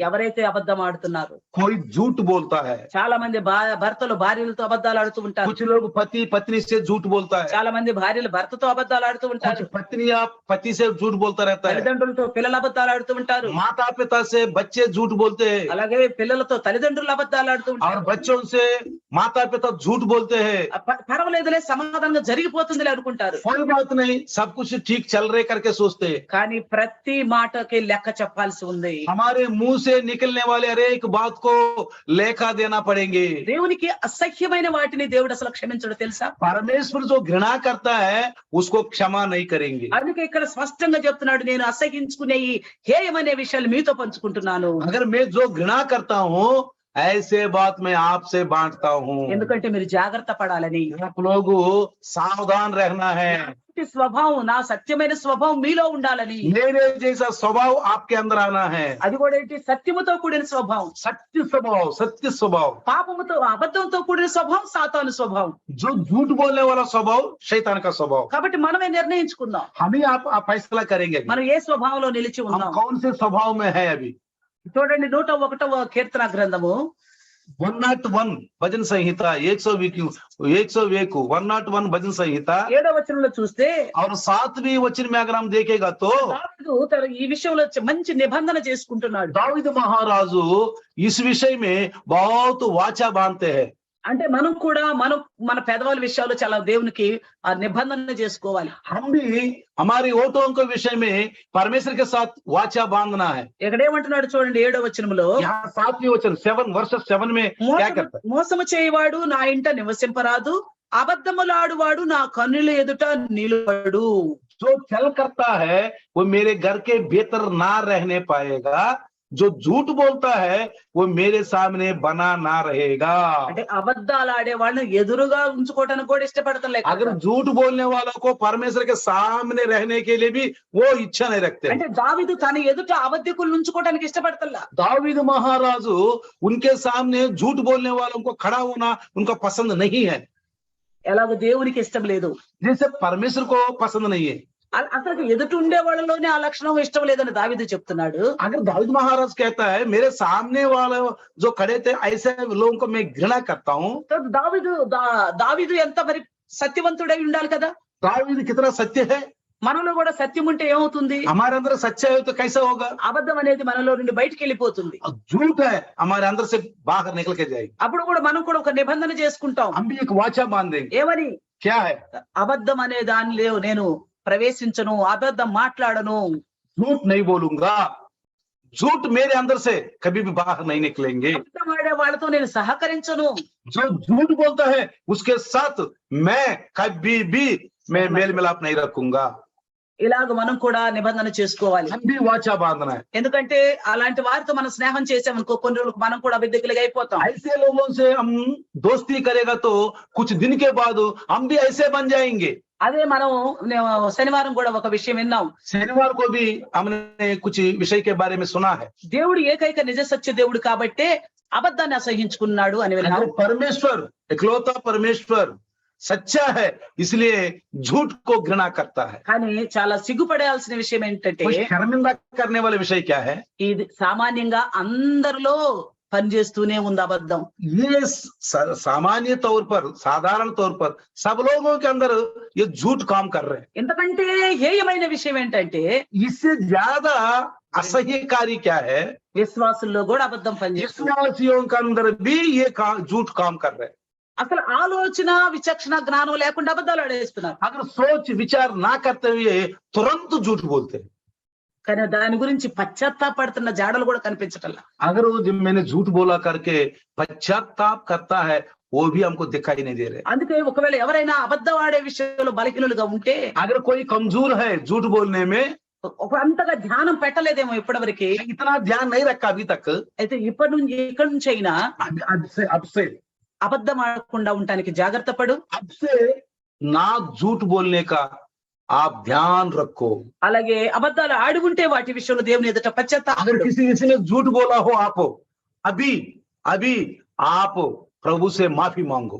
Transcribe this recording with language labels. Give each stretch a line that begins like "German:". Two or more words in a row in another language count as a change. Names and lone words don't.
Telugu: ఎవరైతే అబద్ధం ఆడుతున్నారు,
Hindi: कोई झूठ बोलता है,
Telugu: చాలా మంది భర్తలు భార్యలతో అబద్ధాలు ఆడుతూ ఉంటారు.
Hindi: कुछ लोग पति पत्नी से झूठ बोलता है,
Telugu: చాలా మంది భార్యలు భర్తతో అబద్ధాలు ఆడుతూ ఉంటారు.
Hindi: कुछ पत्नियां पति से झूठ बोलता रहता है,
Telugu: తల్లిదండ్రులతో పిల్లలు అబద్ధాలు ఆడుతూ ఉంటారు.
Hindi: माता पिता से बच्चे झूठ बोलते हैं,
Telugu: అలాగే పిల్లలతో తల్లిదండ్రులు అబద్ధాలు ఆడుతూ
Hindi: और
Telugu: ఉంటారు.
Hindi: बच्चों से माता पिता झूठ बोलते हैं।
Telugu: పర్వాలేదులే, సమాధానంగా జరిగిపోతుందిలే అనుకుంటారు.
Hindi: कोई बात नहीं, सब कुछ ठीक चल रहे करके सोचते हैं।
Telugu: కానీ ప్రతి మాటకి లెక్క చెప్పాల్సి ఉంది.
Hindi: हमारे मुंह से निकलने वाले हर एक बात को लेखा देना पड़ेंगे।
Telugu: దేవునికి అసహ్యమైన వాటిని దేవుడు అసలు క్షమించడు తెలుసా?
Hindi: परमेश्वर जो घृणा करता है उसको क्षमा नहीं करेंगे।
Telugu: అందుకే ఇక్కడ స్పష్టంగా చెప్తున్నాడు, నేను అసహించుకునే ఈ హేయమనే విషయాలు మీతో పంచుకుంటున్నాను.
Hindi: अगर मैं जो घृणा करता हूँ ऐसे बात मैं आपसे बांटता हूँ,
Telugu: ఎందుకంటే మీరు జాగ్రత్త పడాలని.
Hindi: आप लोग सावधान रहना है।
Telugu: స్వభావం, నా సత్యమైన స్వభావం మీలో ఉండాలని.
Hindi: मेरे जैसा स्वभाव आपके अंदर आना है।
Telugu: అది కూడా ఏంటి, సత్యముతో కూడిన స్వభావం.
Hindi: सत्य स्वभाव।
Telugu: పాపముతో అబద్ధంతో కూడిన స్వభావం సాతాను స్వభావం.
Hindi: जो झूठ बोलने वाला स्वभाव शैतान का स्वभाव।
Telugu: కాబట్టి మనమే నిర్ణయించుకుందాం,
Hindi: हम ही आप फैसला करेंगे
Telugu: మనం ఏ స్వభావంలో నిలిచి
Hindi: हम
Telugu: ఉన్నాం.
Hindi: कौन से स्वभाव में है। अभी
Telugu: చూడండి 101వ కీర్తన గ్రంథము
Hindi: 101 भजन संहिता 101 भजन संहिता
Telugu: 7వ వచనంలో చూస్తే
Hindi: और 7वीं वचन में अगर हम देखेगा तो
Telugu: దావీదు తన ఈ విషయంలో మంచి నిబంధన చేసుకుంటున్నాడు.
Hindi: दाऊद महाराजू इस विषय में बहुत वाचा बांधते हैं।
Telugu: అంటే మనం కూడా మన పెదవుల విషయాల్లో చాలా దేవునికి ఆ నిబంధన చేసుకోవాలి.
Hindi: हम भी हमारी ओटों के विषय में परमेश्वर के साथ वाचा बांधना है।
Telugu: ఇక్కడ ఏమంటున్నాడు చూడండి 7వ వచనంలో,
Hindi: यहाँ 7वीं वचन 7 में क्या करता है,
Telugu: మోసము చేయవాడు నా ఇంట నివసింపరాదు, అబద్ధములాడువాడు నా కన్నుల ఎదుట నిలబడు.
Hindi: जो छल करता है वो मेरे घर के भीतर ना रहने पाएगा, जो झूठ बोलता है वो मेरे सामने बना ना रहेगा।
Telugu: అంటే అబద్ధాలు ఆడే వాళ్ళని ఎదురుగా ఉంచుకోవడానికి కూడా ఇష్టపడతలే
Hindi: अगर झूठ बोलने वालों को परमेश्वर के सामने रहने के लिए भी वो इच्छा नहीं रखते।
Telugu: అంటే దావీదు తన ఎదుట అబద్ధికులను ఉంచుకోవడానికి ఇష్టపడతల్లా।
Hindi: दाऊद महाराजू उनके सामने झूठ बोलने वालों को खड़ा होना उनका पसंद नहीं है,
Telugu: ఎలాగో దేవునికి ఇష్టం లేదు,
Hindi: जैसे परमेश्वर को पसंद नहीं है।
Telugu: అసలు ఎదుట ఉండే వాళ్ళలోనే ఆ లక్షణం ఇష్టం లేదని దావీదు చెప్తున్నాడు।
Hindi: अगर दाऊद महाराज कहता है मेरे सामने वाले जो खड़े थे ऐसे लोगों को मैं घृणा करता हूँ,
Telugu: तो దావీదు ఎంత మరి సత్యవంతుడై ఉండాలి కదా।
Hindi: दाऊद कितना सत्य है।
Telugu: మనలో కూడా సత్యం ఉంటే ఏమవుతుంది?
Hindi: हमारे अंदर सच्चाई है तो कैसा होगा?
Telugu: అబద్ధం అనేది మనలో నుండి బయటికి వెళ్ళిపోతుంది।
Hindi: झूठ है हमारे अंदर से बाहर निकल के जाएगी।
Telugu: అప్పుడు కూడా మనం కూడా ఒక నిబంధన చేసుకుంటాం।
Hindi: हम भी एक वाचा बांध देंगे।
Telugu: ఏమని?
Hindi: क्या है?
Telugu: అబద్ధం అనే దానిలో నేను ప్రవేశించను, అబద్ధం మాట్లాడను,
Hindi: झूठ नहीं बोलूंगा, झूठ मेरे अंदर से कभी भी बाहर नहीं निकलेंगे।
Telugu: అబద్ధం ఆడే వాళ్ళతో నేను సహకరించను।
Hindi: जो झूठ बोलता है उसके साथ मैं कभी भी मैं मेल मिलाप नहीं रखूंगा।
Telugu: ఇలాగ మనం కూడా నిబంధన చేసుకోవాలి।
Hindi: हम भी वाचा बांधना है।
Telugu: ఎందుకంటే అలాంటి వారితో మనం స్నేహం చేసామనుకో కొన్ని రోజులకు మనం కూడా అబద్ధికులుగా అయిపోతాం।
Hindi: ऐसे लोगों से हम दोस्ती करेगा तो कुछ दिन के बाद हम भी ऐसे बन जाएंगे।
Telugu: అదే మనం శనివారం కూడా ఒక విషయం విన్నాం।
Hindi: शनिवार को भी हमने कुछ विषय के बारे में सुना है।
Telugu: దేవుడు ఏకైక నిజ సత్య దేవుడు కాబట్టే అబద్ధాన్ని అసహించుకున్నాడు అని విన్నాం।
Hindi: परमेश्वर इकलौता परमेश्वर सच्चा है इसलिए झूठ को घृणा करता है।
Telugu: కానీ చాలా సిగ్గుపడాల్సిన విషయం ఏంటంటే
Hindi: कुछ शर्मिंदा करने वाला विषय क्या है?
Telugu: ఇది సామాన్యంగా అందరిలో పనిచేస్తూనే ఉంది అబద్ధం।
Hindi: ये सामान्य तौर पर साधारण तौर पर सब लोगों के अंदर ये झूठ काम कर रहे हैं।
Telugu: ఎందుకంటే హేయమైన విషయం ఏంటంటే
Hindi: इससे ज्यादा असह्यकारी क्या है?
Telugu: విశ్వాసుల్లో కూడా అబద్ధం పనిచేస్తుంది।
Hindi: विश्वासियों के अंदर भी ये झूठ काम कर रहे हैं।
Telugu: అసలు ఆలోచన విచక్షణ జ్ఞానం లేకుండా అబద్ధాలు ఆడేస్తున్నారు।
Hindi: अगर सोच विचार ना करते हुए तुरंत झूठ बोलते हैं।
Telugu: కానీ దాని గురించి పశ్చాత్తాపడుతున్న జాడలు కూడా కనిపించటల్లా।
Hindi: अगर वो जब मैंने झूठ बोला करके पश्चाताप करता है वो भी हमको दिखाई नहीं दे रहे।
Telugu: అందుకే ఒకవేళ ఎవరైనా అబద్ధం ఆడే విషయంలో బలహీనులుగా ఉంటే
Hindi: अगर कोई कमजोर है झूठ बोलने में,
Telugu: ఒక అంతగా ధ్యానం పెట్టలేదేమో ఇప్పటివరకు,
Hindi: इतना ध्यान नहीं रखा अभी तक,
Telugu: అయితే ఇక్కడి నుంచి అయినా
Hindi: अब से
Telugu: అబద్ధం ఆడకుండా ఉండటానికి జాగ్రత్త పడు।
Hindi: अब से ना झूठ बोलने का आप ध्यान रखो।
Telugu: అలాగే అబద్ధాలు ఆడి ఉంటే వాటి విషయంలో దేవుని ఎదుట
Hindi: अगर
Telugu: పశ్చాత్తాపడు।
Hindi: किसी ने झूठ बोला हो आप अभी अभी आप प्रभु से माफी मांगो।